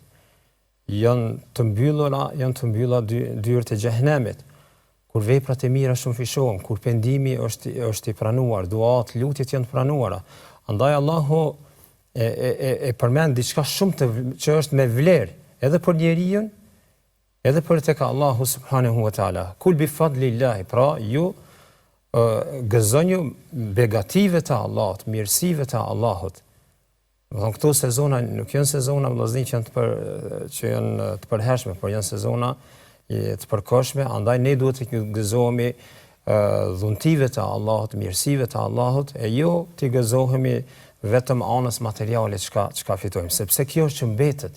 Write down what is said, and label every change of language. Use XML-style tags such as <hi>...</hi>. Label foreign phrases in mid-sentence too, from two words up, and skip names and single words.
<sq>Janë të mbyllura dyert e xhehenemit. Kur veprat e mira shumë fishohen, kur pendimi është i pranuar, duat, lutjet janë të pranuara. Andaj Allahu e përmend diçka shumë që është me vlerë, edhe për njeriu, edhe për tek Allahu</sq> <ar>سبحانه وتعالى. قل بفضل الله,</ar> <sq>pra ju gëzoni begative të Allahut, mirësive të Allahut. Do këto sezona nuk janë sezona vëllazëri që janë të përhershme, por janë sezona të përkohshme, andaj ne duhet të gëzohemi dhuntive të Allahut, mirësive të Allahut, e jo të gëzohemi vetëm anës materiale çka fitojmë, sepse kjo është që mbetet.</sq>